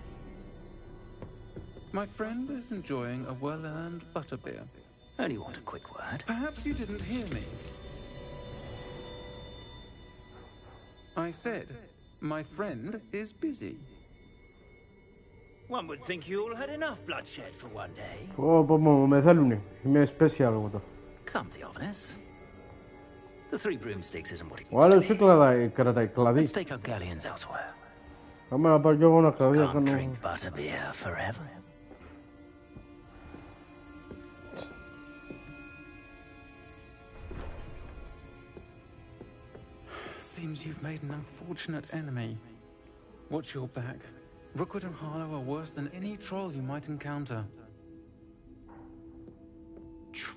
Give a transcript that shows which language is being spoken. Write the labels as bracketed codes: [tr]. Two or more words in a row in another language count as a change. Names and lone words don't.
[en] My friend is enjoying a well-earned butterbeer. Only want a quick word. Perhaps you didn't hear me. I said, my friend is busy. One would think you all had enough bloodshed for one day. [el] Με θέλουνε. Είμαι special εγώ το. [en] Come, Theophilus. The 3 broomsticks isn't what it [el] Ο άλλος σου κρατάει κλαδί. [en] Let's take our galleons elsewhere. [el] Πάμε να πάρω κι εγώ ένα κλαδί. [en] Can't drink butterbeer forever. Seems you've made an unfortunate enemy. Watch your back. Rookwood and Harlow are worse than any troll you might encounter.